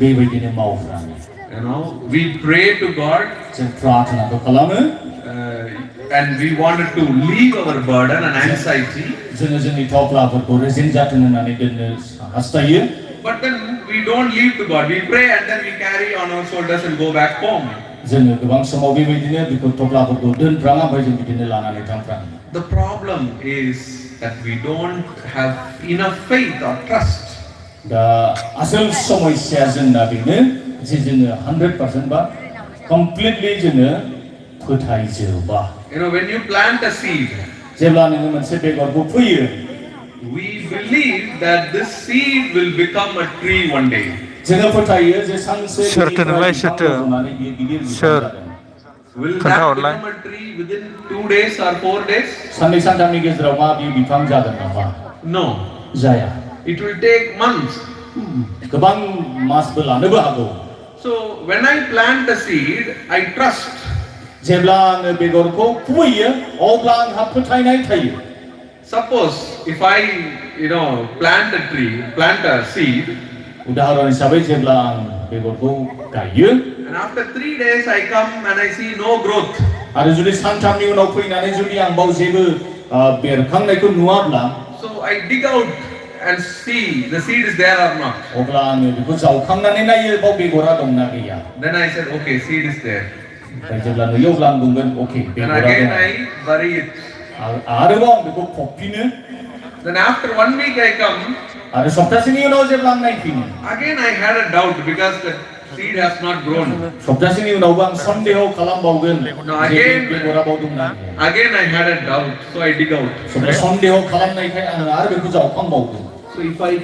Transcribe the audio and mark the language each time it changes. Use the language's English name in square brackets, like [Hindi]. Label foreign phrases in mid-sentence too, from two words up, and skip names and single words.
[English] We pray to God, and we wanted to leave our burden and anxiety, but then we don't leave to God. We pray and then we carry on our shoulders and go back home. The problem is that we don't have enough faith or trust. [Bodo] The asal समस्या जोंना बेनो जे जोङो 100% बा completely जोङो फोथायजोबा [English] You know, when you plant a seed, [Bodo] जेब्ला नोङो मोनसे बेगरखौ फोयो [English] we believe that this seed will become a tree one day. [Bodo] जोङो फोथायो जे सानसे सोरथो नोंलाय सोरथो? रज'नानै बियो गिदिर बिफां सोर? जागोन [English] Will that [Bodo] खोन्थाहरलाय। [English] become a tree within 2 days or 4 days? [Bodo] साननै सानथामनि गेजेराव मा बियो बिफां जागोन नामा [English] No. [Bodo] जाया [English] It will take months. [Bodo] गोबां मासबो लानोबो हागौ [English] So when I plant a seed, I trust. [Bodo] जेब्ला आङो बेगरखौ खुबैयो अब्ला आंहा फोथायनाय थायो [English] Suppose if I, plant a seed, [Bodo] उदाहरन हिसाबै जेब्ला आं बेगरखौ गायो [English] and after 3 days I come and I see no growth. [Bodo] आरो जुदि सानथामनि उनाव फैनानै जुदि आं बाव जेबो बेरखांनायखौ नुवाब्ला [English] So I dig out and see the seed is there or not. [Bodo] अब्ला आङो बेखौ जावखांनानै नायो बाव बेगरा दंना गैया [English] Then I said, okay, seed is there. [Bodo] ओमफ्राय जेब्ला नुयो अब्ला आं बुंगोन अके [English] And [Bodo] बेगरा [English] again [Bodo] दं [English] I bury it. [Bodo] आरोबाव आं बेखौ फबफिनो [English] Then after 1 week I come, [Bodo] आरो सप्तासेनि उनाव जेब्ला आं नायफिनो [English] again I had a doubt because the seed has not grown. [Bodo] सप्तासेनि उनावबो आं सन्देह खालामबावगोन [English] No, [Bodo] जे [English] again- [Bodo] बेगरा बाव दंना गैया [English] Again I had a doubt, so I dig out. [Bodo] सन्देह खालामनायखाय आङो आरो बेखौ जावखांबावगोन [English] So if I